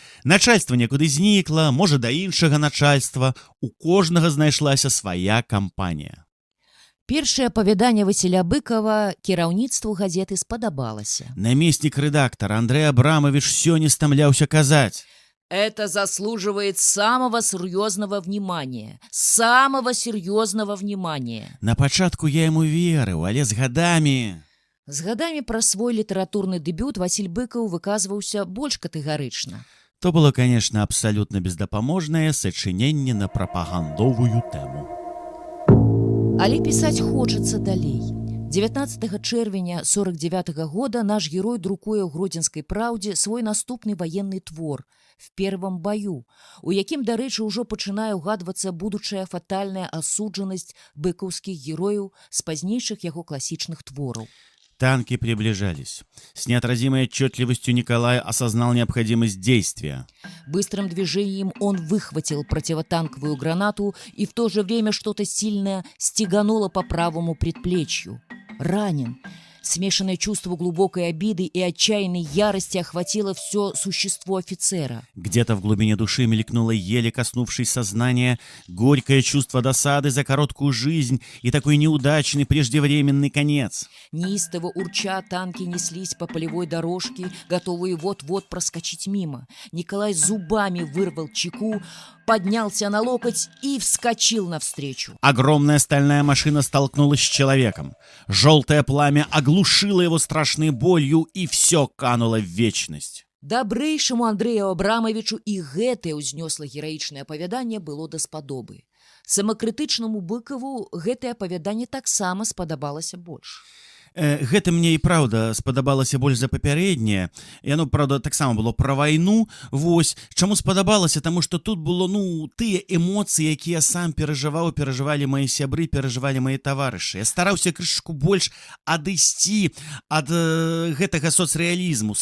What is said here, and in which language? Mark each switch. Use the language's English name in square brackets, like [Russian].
[Belarusian] Начальства некуды знікла, можа, да іншага начальства. У кожнага знайшлася свая кампанія. Першае апавяданне Васіля Быкава кіраўніцтву газеты спадабалася. Намеснік рэдактара Андрэй Абрамавіч усё не стамляўся казаць. [Russian] Это заслуживает самого серьезного внимания. Самого серьезного внимания. [Belarusian] На пачатку я яму верыў, але з гадамі... З гадамі пра свой літаратурны дэбют Васіль Быкаў выказваўся больш катэгарычна. [Russian] То было, конечно, [Belarusian] абсалютна бездапаможнае сачыненне на прапагандовую тэму. Але пісаць хочацца далей. 19 чэрвеня 49 года наш герой друкуе ў Гродзенскай праўдзе свой наступны ваенны твор «В первом бою», у якім, дарэчы, ужо пачынае ўгадвацца будучая фатальная асуджанасць быкаўскіх герояў з пазнейшых яго класічных твораў. [Russian] Танки приближались. С неотразимой отчетливостью Николай осознал необходимость действия. Быстрым движением он выхватил противотанковую гранату, и в то же время что-то сильное стегануло по правому предплечью. Ранен. Смешанное чувство глубокой обиды и отчаянной ярости охватило все существо офицера. Где-то в глубине души мелькнуло, еле коснувшись сознания, горькое чувство досады за короткую жизнь и такой неудачный преждевременный конец. Неистово урча танки неслись по полевой дорожке, готовые вот-вот проскочить мимо. Николай зубами вырвал чеку, поднялся на локоть и вскочил навстречу. Огромная стальная машина столкнулась с человеком. Желтое пламя оглушило его страшной болью, и все кануло в вечность. [Belarusian] Дабрэйшаму Андрэю Абрамавічу і гэтае ўзнёсла гераічнае апавяданне было даспадобы. Самакрытычнаму Быкаву гэтае апавяданне таксама спадабалася больш. Гэта мне і праўда спадабалася больш за папярэдняе. Яно, праўда, таксама было пра вайну. Вось, чаму спадабалася, таму што тут было, тыя эмоцыі, якія сам перажывалі мае сябры, перажывалі мае таварышы. Я стараўся крышку больш адысці ад гэтага соцрэалізму.